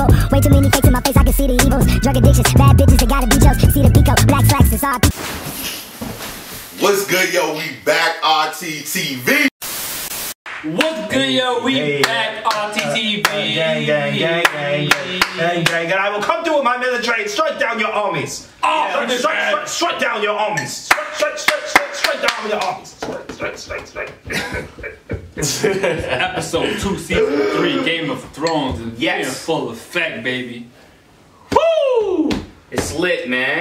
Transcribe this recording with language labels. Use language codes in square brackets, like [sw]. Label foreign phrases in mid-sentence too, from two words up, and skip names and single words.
[en] Way too many fakes in my face, I can see the evils. Drug addictions, bad bitches, they gotta be jokes. See the Pico, black slacks, it's RP. What's good, yo? We back, RTTV. What's good, yo? We back, RTTV. Gang, gang, gang, gang, gang, gang, and I will come through with my military and strike down your armies. Strike down your armies. Strike down your armies. Strike. Episode 2, Season 3, Game of Thrones. And yes. In full effect, baby. Woo! It's lit, man.